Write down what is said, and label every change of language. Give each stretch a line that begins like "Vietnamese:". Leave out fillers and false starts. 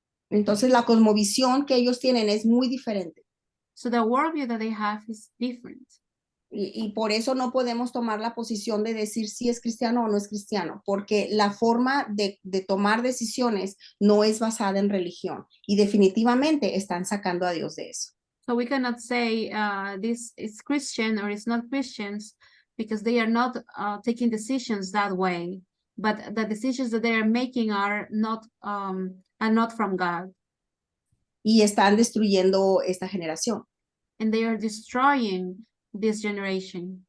Spanish: Entonces la cosmovisión que ellos tienen es muy diferente.
English: So the worldview that they have is different.
Spanish: Y por eso no podemos tomar la posición de decir si es cristiano o no es cristiano, porque la forma de tomar decisiones no es basada en religión y definitivamente están sacando a Dios de eso.
English: So we cannot say this is Christian or it's not Christians because they are not taking decisions that way, but the decisions that they are making are not from God.
Spanish: Y están destruyendo esta generación.
English: And they are destroying this generation.